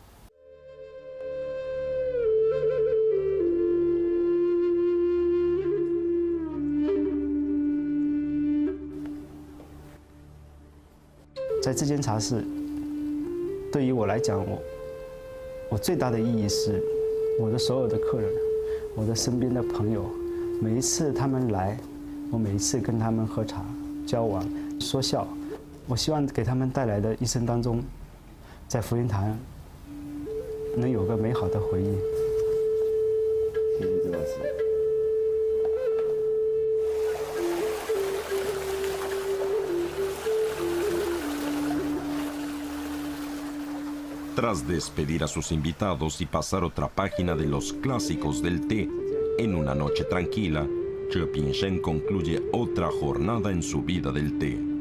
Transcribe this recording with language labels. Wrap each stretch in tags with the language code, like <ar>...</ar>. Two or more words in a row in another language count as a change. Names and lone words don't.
<zh>在这间茶室，对于我来讲，我最大的意义是，我的所有的客人，我的身边的朋友。每一次他们来，我每一次跟他们喝茶、交往、说笑，我希望给他们带来的一生当中，在福云堂能有个美好的回忆。谢谢郑老师。</zh> <es>Tras despedir a sus invitados y pasar otra página de los clásicos del té, en una noche tranquila, Zhe Pingshen concluye otra jornada en su vida del té.</es>